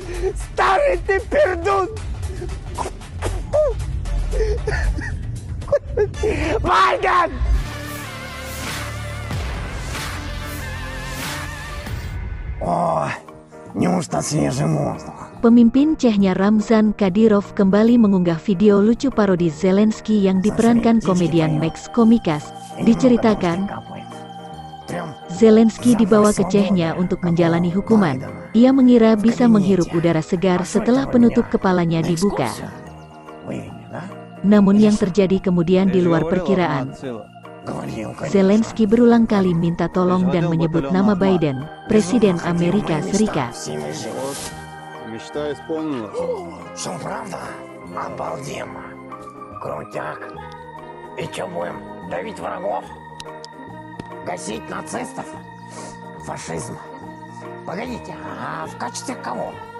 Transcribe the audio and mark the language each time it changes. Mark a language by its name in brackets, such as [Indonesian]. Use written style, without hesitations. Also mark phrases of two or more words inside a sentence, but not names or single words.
[Russian] Старый ты пердун! Байден! О, неужто свежий воздух? [Indonesian] Pemimpin Chechnya Ramzan Kadyrov kembali mengunggah video lucu parodi Zelensky yang diperankan komedian Max Komikas. Diceritakan, Zelensky dibawa ke Chechnya untuk menjalani hukuman. Ia mengira bisa menghirup udara segar setelah penutup kepalanya dibuka. Namun yang terjadi kemudian di luar perkiraan. Zelensky berulang kali minta tolong dan menyebut nama Biden, Presiden Amerika Serikat. [Russian] Мечта исполнилась. Что, правда? Обалденно. Крутяк. И что, будем давить врагов? Гасить нацистов? Фашизм? Погодите, а в качестве кого?